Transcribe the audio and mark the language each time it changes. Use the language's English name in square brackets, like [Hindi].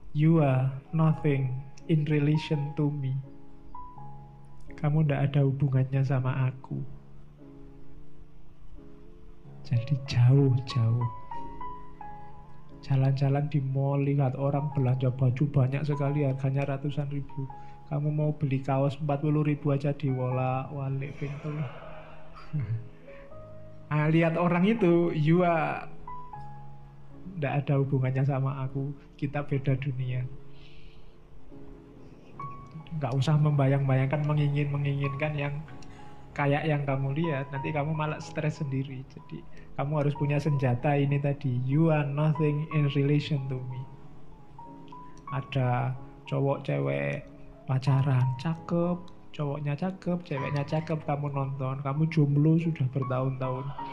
[English] You are nothing in relation to me. [Indonesian] Kamu tidak ada hubungannya sama aku. Jadi jauh-jauh. Jalan-jalan di mall, lihat orang belanja baju banyak sekali, harganya ratusan ribu. Kamu mau beli kaos 40.000 aja diwala-walik pintu. Nah, lihat orang itu, [English] you are [Indonesian] tidak ada hubungannya sama aku. Kita beda dunia. Nggak usah membayang-bayangkan, menginginkan yang kayak yang kamu lihat. Nanti kamu malah stres sendiri. Jadi kamu harus punya senjata ini tadi. [English] You are nothing in relation to me. [Indonesian] Ada cowok cewek pacaran, cakep, cowoknya cakep, ceweknya cakep, kamu nonton, kamu jomblo sudah bertahun-tahun.